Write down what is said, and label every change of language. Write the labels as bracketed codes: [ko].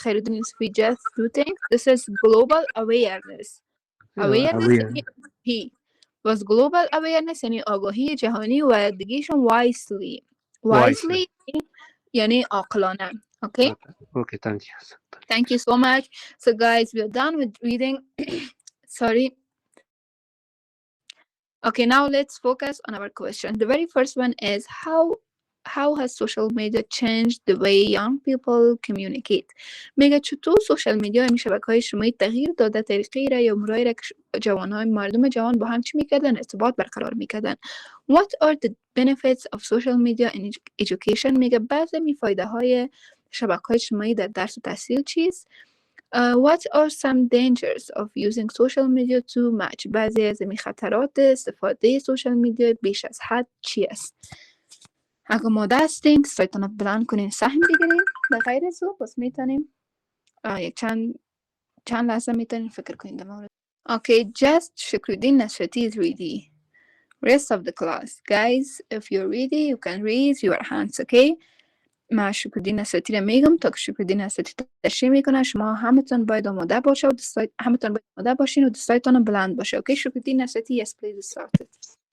[en] Khairuddin Yusufi, just two things. This is global awareness. [fa] Awareness یعنی آگاهی. [en] was global awareness [fa] یعنی آگاهی جهانی و یادگیریشون wisely یعنی عاقلانه. [en] Okay? Okay, thank you. Thank you so much. So guys, we're done with reading. Sorry. Okay, now let's focus on our question. The very first one is, how how has social media changed the way young people communicate. [fa] میگه چطور سوشال میدیا این شبکه‌های اجتماعی تغییر داده طریقی را یا امورایی را که جوانهای مردم جوان با هم چی میکردن ارتباط برقرار میکردن. [en] What are the benefits of social media in education. [fa] میگه بعضی می فایده های شبکه‌های اجتماعی در درس و تحصیل چیست. [en] What are some dangers of using social media too much. [fa] بعضی از این خطرات استفاده سوشال میدیا بیش از حد چی است. اگه ماده هستین سایتان رو بلند کنین سهم بگیرین. به غیر از او بس میتونیم یک چند لحظه میتونین فکر کنین در مورد. [en] Okay, just شکرالدین نصرتی is ready. Rest of the class. Guys, if you're ready, you can raise your hands, okay? [fa] من شکرالدین نصرتی رو میگم تا که شکرالدین نصرتی تشریح میکنه. شما همتون باید آماده باشه و همتون باید آماده باشین و دستایتان بلند باشه. [en] Okay, شکرالدین نصرتی, yes, please start it.